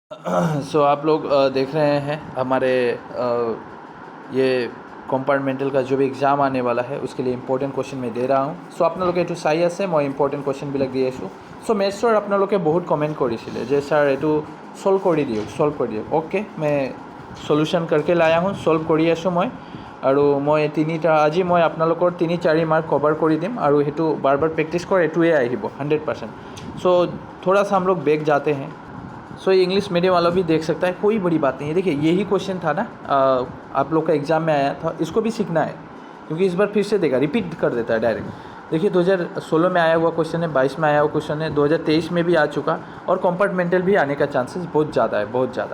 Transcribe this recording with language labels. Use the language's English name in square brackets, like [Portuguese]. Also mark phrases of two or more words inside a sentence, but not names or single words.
[Hindi] सो आप लोग देख रहे हैं हमारे ये कंपार्टमेंटल का जो भी एग्जाम आने वाला है उसके लिए इंपॉर्टेंट क्वेश्चन मैं दे रहा हूँ। [Assamese] सो আপোনালোকে এইটো চাই আছে মই ইম্পৰ্টেণ্ট কুৱেশ্যনবিলাক দি আছোঁ। চ' মেথছৰ আপোনালোকে বহুত কমেণ্ট কৰিছিলে যে ছাৰ এইটো ছল্ভ কৰি দিয়ক অ'কে মই সলিউশ্যন करके লায়া হওঁ ছল্ভ কৰি আছোঁ মই আৰু মই আজি মই আপোনালোকৰ 3-4 মাৰ্ক কভাৰ কৰি দিম আৰু সেইটো বাৰ বাৰ প্ৰেক্টিছ কৰ এইটোৱে আহিব 100%। [Hindi] सो थोड़ा सा हम लोग बैक जाते हैं। सो ये इंग्लिश मीडियम वाला भी देख सकता है, कोई बड़ी बात नहीं है। देखिए यही क्वेश्चन था ना आप लोग का एग्ज़ाम में आया था, इसको भी सीखना है क्योंकि इस बार फिर से देगा, रिपीट कर देता है डायरेक्ट। देखिए 2016 में आया हुआ क्वेश्चन है, 22 में आया हुआ क्वेश्चन है, 2023 में भी आ चुका और कंपार्टमेंटल भी आने का चांसेस बहुत ज़्यादा है, बहुत ज़्यादा।